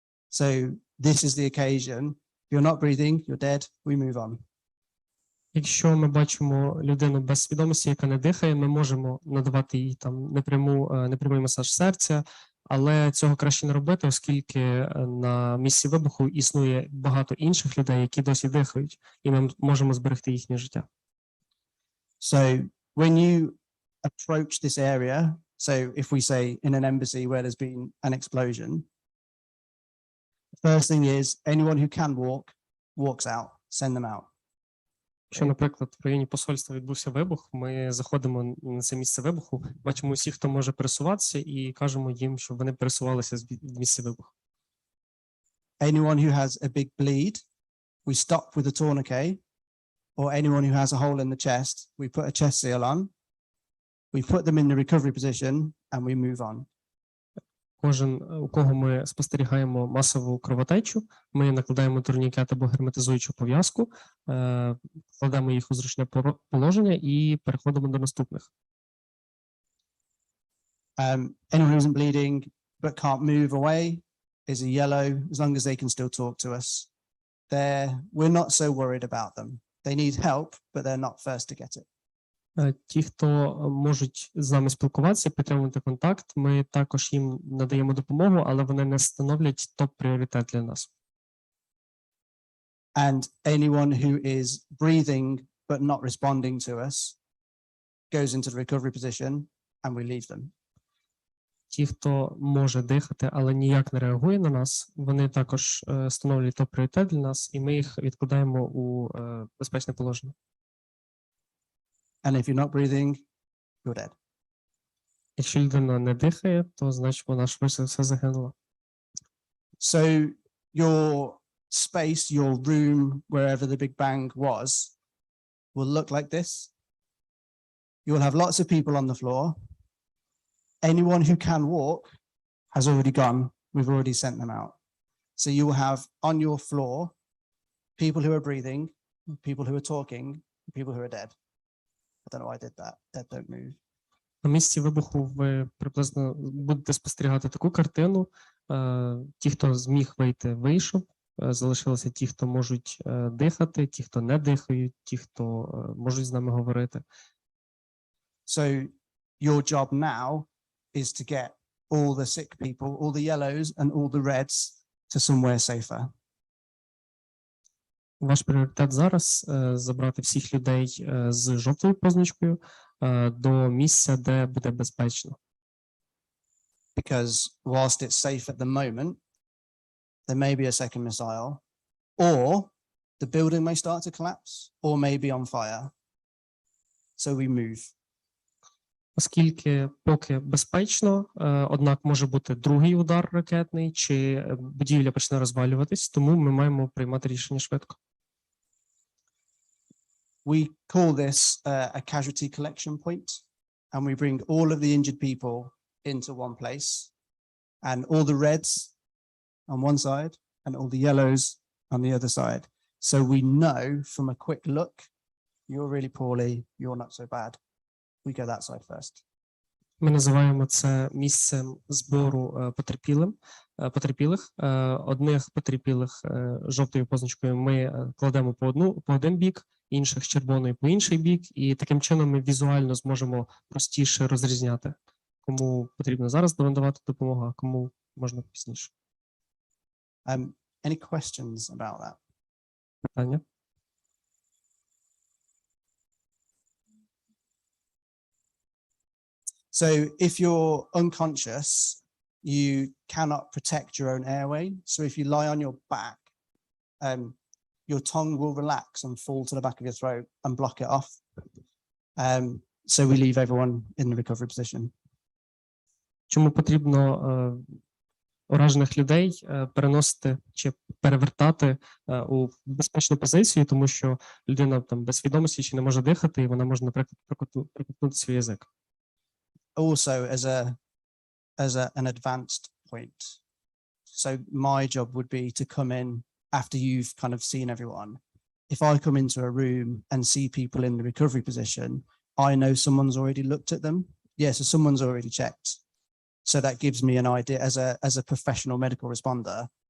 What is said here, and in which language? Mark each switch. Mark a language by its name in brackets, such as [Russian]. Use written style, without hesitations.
[English] So this is the occasion. If you're not breathing, you're dead, we move on. [Ukrainian] Якщо ми бачимо людину без свідомості, яка не дихає, ми можемо надавати їй там непрямий масаж серця, але цього краще не робити, оскільки на місці вибуху існує багато інших людей, які досі дихають, і ми можемо зберегти їхнє життя. [English] So when you approach this area, so if we say in an embassy where there's been an explosion, the first thing is anyone who can walk, walks out, send them out. [Ukrainian] Якщо, наприклад, в районі посольства відбувся вибух, ми заходимо на це місце вибуху, бачимо усіх, хто може пересуватися, і кажемо їм, щоб вони пересувалися з місця вибуху. [English] Anyone who has a big bleed, we stop with a tourniquet, or anyone who has a hole in the chest, we put a chest seal on, we put them in the recovery position, and we move on. [Ukrainian] Кожен, у кого ми спостерігаємо масову кровотечу, ми накладаємо турнікет або герметизуючу пов'язку, кладемо їх у зручне положення і переходимо до наступних. [English] Anyone who isn't bleeding but can't move away is a yellow, as long as they can still talk to us. We're not so worried about them. They need help, but they're not first to get it. [Ukrainian] Ті, хто можуть з нами спілкуватися, підтримувати контакт, ми також їм надаємо допомогу, але вони не становлять топ-пріоритет для нас. [English] And anyone who is breathing but not responding to us goes into the recovery position and we leave them. [Ukrainian] Ті, хто може дихати, але ніяк не реагує на нас, вони також становлять топ-пріоритет для нас, і ми їх відкладаємо у безпечне положення. [English] And if you're not breathing, you're dead. [Ukrainian] Якщо людина не дихає, то значить вона швидше все загинула. [English] So your space, your room, wherever the Big Bang was, will look like this. You will have lots of people on the floor. Anyone who can walk has already gone. We've already sent them out. So you will have on your floor people who are breathing, people who are talking, people who are dead. I don't know why I did that. Dead don't move. [Ukrainian] На місці вибуху ви приблизно будете спостерігати таку картину. Ті, хто зміг вийти, вийшов. Залишилися ті, хто можуть дихати, ті, хто не дихають, ті, хто можуть з нами говорити. [English] So your job now is to get all the sick people, all the yellows and all the reds to somewhere safer. [Ukrainian] Ваш пріоритет зараз забрати всіх людей з жовтою позначкою до місця, де буде безпечно. [English] Because whilst it's safe at the moment, there may be a second missile, or the building may start to collapse, or may be on fire. So we move. [Ukrainian] Оскільки поки безпечно, однак може бути другий удар ракетний, чи будівля почне розвалюватись, тому ми маємо приймати рішення швидко. [English] We call this a casualty collection point, and we bring all of the injured people into one place, and all the reds on one side and all the yellows on the other side. So we know from a quick look, you're really poorly, you're not so bad. We go that side first. [Ukrainian] Ми називаємо це місцем збору потерпілих. Одних потерпілих жовтою позначкою ми кладемо по один бік, інших з червоною по інший бік, і таким чином ми візуально зможемо простіше розрізняти, кому потрібно зараз надавати допомогу, а кому можна пізніше. [English] Any questions about that? [Ukrainian] Питання? [English] So if you're unconscious, you cannot protect your own airway. So if you lie on your back, your tongue will relax and fall to the back of your throat and block it off. So we leave everyone in the recovery position. [Ukrainian] Чому потрібно уражених людей переносити чи перевертати у безпечну позицію, тому що людина там без свідомості чи не може дихати, і вона може, наприклад, проковтнути свій язик. [English] Also, an advanced point. So my job would be to come in after you've kind of seen everyone. If I come into a room and see people in the recovery position, I know someone's already looked at them. Yeah, so someone's already checked. So that gives me an idea as a professional medical responder.